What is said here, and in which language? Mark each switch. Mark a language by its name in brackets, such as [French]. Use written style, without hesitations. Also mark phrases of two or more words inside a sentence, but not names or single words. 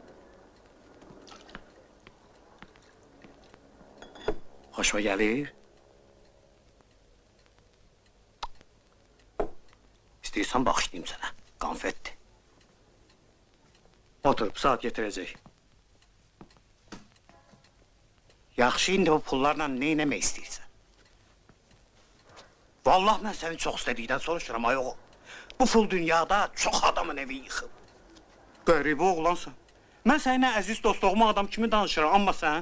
[Turkish] Hoşuma gelir. [Azerbaijani] İstəyirsən bağışlayayım sana. [Turkish] Konfetti. Oturup saat getirecek. [Azerbaijani] Yaxşı, indi bu pullarla ne eləmək istəyirsən? Vallahi mən səni çox istədikdən soruşuram ay oğul. Bu pul dünyada çox adamın evi yıxıb. Qəribə oğlansan. Mən səninlə əziz dostluğuma adam kimi danışıram, amma sən...